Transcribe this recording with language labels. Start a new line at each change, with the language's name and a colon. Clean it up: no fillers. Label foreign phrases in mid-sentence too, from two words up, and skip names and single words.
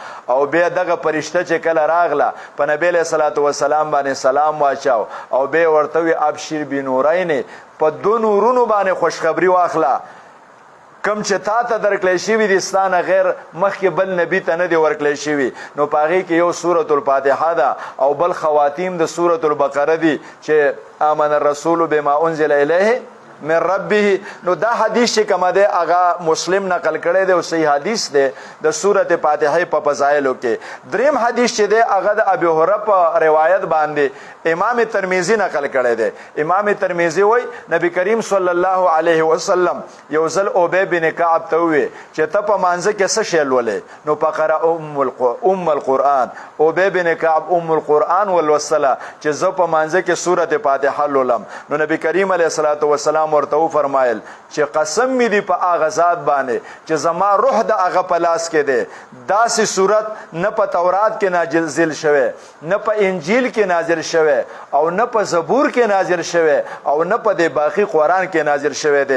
Pashto: او بیا دغه فرشته چې کله راغله په نبی
Arabic: علیه الصلاة والسلام
Pashto: باندې سلام واچاو او بیا ورته وی
Arabic: ابشر بنورین
Pashto: په دو نورونو باندې خوشخبری واخله کم چې تا ته درکلی شوي دي ستانه غیر مخکې بل نبي ته نه دی ورکلی شوي. نو په هغې کې یو سورة الفاتحه ده او بل خواتیم د سورة البقره دي چې
Arabic: آمن الرسول بما انزل الیه من ربه.
Pashto: نو دا حدیث چې کومه دی هغه مسلم نقل کړی دی او صحیح حدیث دی د سورة فاتحه په فضایلو کې. دریم حدیث چې دی هغه د ابي هريره په روایت باندې امام ترمذی نقل کړی دی. امام ترمذی وایي نبی کریم
Arabic: صلی الله علیه وسلم
Pashto: یو ځل ابی بن کعب ته ووی چې ته په مانځه کې څه شی لولې نو
Arabic: فقرأ ام القرآن.
Pashto: ابی بن کعب ام القرآن ولوستله چې زه په مانځه کې سورة فاتحه لولم. نو نبی کریم
Arabic: علیه الصلاة والسلام
Pashto: ورته فرمایل چې قسم می دی په هغه ذات باندې چې زما روح د هغه په لاس کې دی داسې صورت نه په تورات کې نازل شوی نه په انجیل کې نازل شوی او نه په زبور کې نازل شوی او نه په دې باقي قرآن کې نازل شوی دی.